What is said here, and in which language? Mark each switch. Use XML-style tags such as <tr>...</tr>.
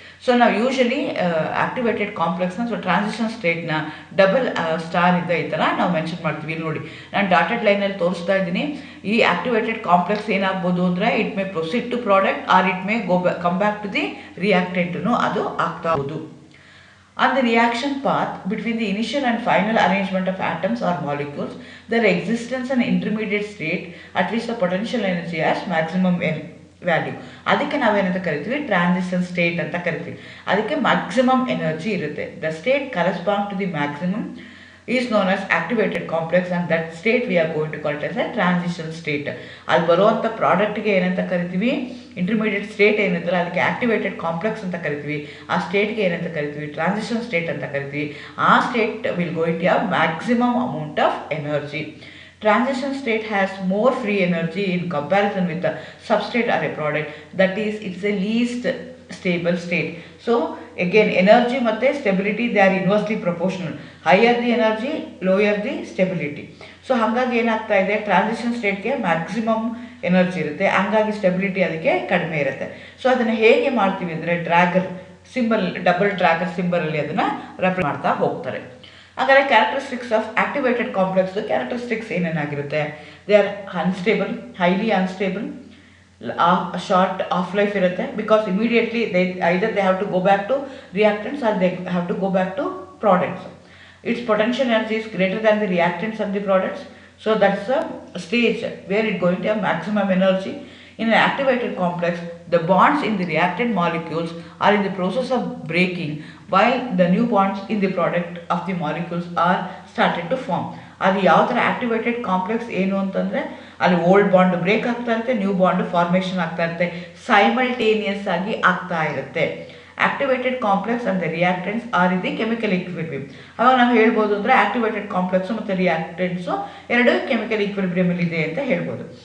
<kn>So ನಾವು usually activated ಕಾಂಪ್ಲೆಕ್ಸ್ನ, so transition ಸ್ಟೇಟ್ನ double star ಇಂದ ಈ ಥರ ನಾವು ಮೆನ್ಷನ್ ಮಾಡ್ತೀವಿ. ಇಲ್ಲಿ ನೋಡಿ, ನಾನು ಡಾಟೆಡ್ ಲೈನಲ್ಲಿ ತೋರಿಸ್ತಾ ಇದ್ದೀನಿ. ಈ ಆಕ್ಟಿವೇಟೆಡ್ ಕಾಂಪ್ಲೆಕ್ಸ್ ಏನಾಗ್ಬೋದು ಅಂದರೆ</kn> <en>it may proceed to product or it may come back to</en> <kn>the ರಿಯಾಕ್ಟೆಂಟ್ನು ಅದು ಆಗ್ತಾ ಹೋದು.</kn> <en>On the reaction path between the initial and final arrangement of atoms or molecules, there existence an intermediate state at which the potential energy has maximum value.</en> <kn>ಅದಕ್ಕೆ ನಾವೇನಂತ ಕರಿತೀವಿ, transition state ಅಂತ ಕರಿತೀವಿ. ಅದಕ್ಕೆ maximum energy ಇರುತ್ತೆ.</kn> <en>The state correspond to the maximum is known as activated complex and that state we are going to call it as a transition state.</en> <kn>ಅಲ್ಲಿ ಬರುವಂಥ ಪ್ರಾಡಕ್ಟ್ಗೆ ಏನಂತ ಕರಿತೀವಿ, ಇಂಟರ್ಮೀಡಿಯೇಟ್ ಸ್ಟೇಟ್ ಏನಿರ್ತಲ್ಲ ಅದಕ್ಕೆ ಆಕ್ಟಿವೇಟೆಡ್ ಕಾಂಪ್ಲೆಕ್ಸ್ ಅಂತ ಕರಿತೀವಿ. ಆ ಸ್ಟೇಟ್ಗೆ ಏನಂತ ಕರಿತೀವಿ, ಟ್ರಾನ್ಸಿಷನ್ ಸ್ಟೇಟ್ ಅಂತ ಕರಿತೀವಿ. ಆ</kn> <en>State will going to have maximum amount of energy. Transition state has more free energy in comparison with the substrate or a product, that is it's a least stable state. So again energy ಮತ್ತೆ stability they are inversely proportional. Higher the energy, lower the stability.</en> <kn>So ಹಾಗಾಗಿ ಏನಾಗ್ತಾ ಇದೆ, transition ಸ್ಟೇಟ್ಗೆ maximum energy ಇರುತ್ತೆ, ಹಂಗಾಗಿ stability ಅದಕ್ಕೆ ಕಡಿಮೆ ಇರುತ್ತೆ. So ಅದನ್ನು ಹೇಗೆ ಮಾಡ್ತೀವಿ ಅಂದರೆ ಡ್ರ್ಯಾಗರ್ ಸಿಂಬಲ್, ಡಬಲ್ ಡ್ರ್ಯಾಗರ್ ಸಿಂಬಲಲ್ಲಿ ಅದನ್ನು ರೆಪ್ರೆಸೆಂಟ್ ಮಾಡ್ತಾ ಹೋಗ್ತಾರೆ.</kn> <en>ಹಾಗಾದರೆ characteristics of activated complex</en> <kn>characteristics ಏನೇನಾಗಿರುತ್ತೆ,</kn> <en>They are unstable, highly unstable, short of life ಇರುತ್ತೆ, because immediately either they have to go back to reactants or they have to go back to products. It's potential energy is greater than the reactants of the products. So that's a stage where it's going to have maximum energy. In an activated complex, the bonds in the reactant molecules are in the process of breaking, while the new bonds in the product of the molecules are started to form.</en> <kn>ಅದು ಯಾವ ಥರ activated complex ಏನು ಅಂತಂದರೆ ಅಲ್ಲಿ old bond break ಆಗ್ತಾ ಇರುತ್ತೆ, new bond formation ಆಗ್ತಾ ಇರುತ್ತೆ, ಸೈಮಲ್ಟೇನಿಯಸ್ ಆಗಿ ಆಗ್ತಾ ಇರುತ್ತೆ.</kn> <en>Activated complex and the reactants are in the chemical equilibrium.</en> <kn>ಅವಾಗ ನಾವು ಹೇಳ್ಬೋದು ಅಂದರೆ ಆಕ್ಟಿವೇಟೆಡ್ ಕಾಂಪ್ಲೆಕ್ಸು ಮತ್ತು ರಿಯಾಕ್ಟೆಂಟ್ಸು ಎರಡು ಕೆಮಿಕಲ್ ಈಕ್ವಿಲಿಬ್ರಿಯಮಲ್ಲಿ ಇದೆ ಅಂತ ಹೇಳ್ಬೋದು.</kn>